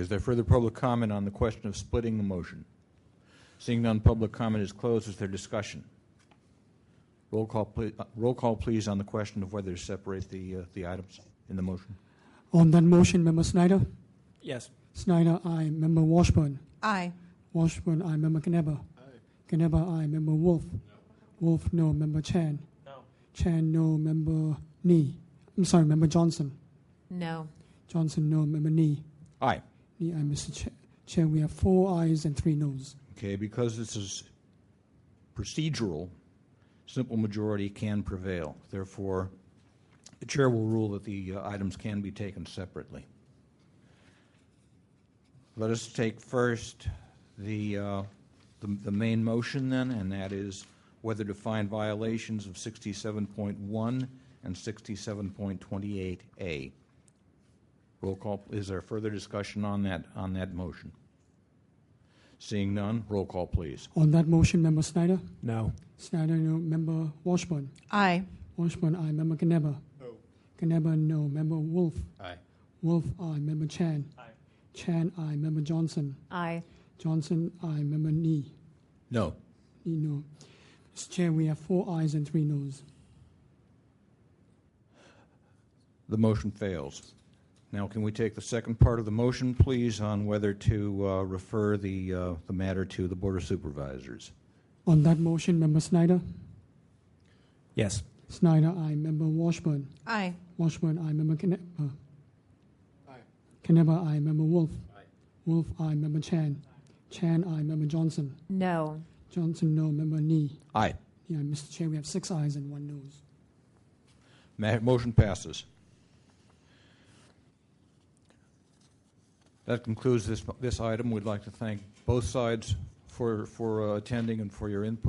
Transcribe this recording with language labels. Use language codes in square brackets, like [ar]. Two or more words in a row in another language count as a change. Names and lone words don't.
[en] Is there further public comment on the question of splitting the motion? Seeing none, public comment is closed. Is there discussion? Roll call, please, on the question of whether to separate the items in the motion. On that motion, Member Snyder? Yes. Snyder, aye. Member Washburn? Aye. Washburn, aye. Member Knebber? Aye. Knebber, aye. Member Wolf? No. Wolf, no. Member Chan? No. Chan, no. Member Member Johnson? No. Johnson, no. Member Nee? Aye. Nee, aye. Mr. Chair, we have 4 ayes and 3 noes. Okay, because this is procedural, simple majority can prevail. Therefore, the chair will rule that the items can be taken separately. Let us take first the the main motion then, and that is whether to find violations of 67.1 and 67.28A. Roll call. Is there further discussion on that motion? Seeing none, roll call, please. On that motion, Member Snyder? No. Snyder, no. Member Washburn? Aye. Washburn, aye. Member Knebber? No. Knebber, no. Member Wolf? Aye. Wolf, aye. Member Chan? Aye. Chan, aye. Member Johnson? Aye. Johnson, aye. Member Nee? No. Nee, no. Mr. Chair, we have 4 ayes and 3 noes. The motion fails. Now, can we take the second part of the motion, please, on whether to refer the matter to the Board of Supervisors? On that motion, Member Snyder? Yes. Snyder, aye. Member Washburn? Aye. Washburn, aye. Member Knebber? Aye. Knebber, aye. Member Wolf? Aye. Wolf, aye. Member Chan? Chan, aye. Member Johnson? No. Johnson, no. Member Nee? Aye. Yeah, Mr. Chair, we have 6 ayes and 1 nose. Motion passes. That concludes this item. We'd like to thank both sides for attending and for your input.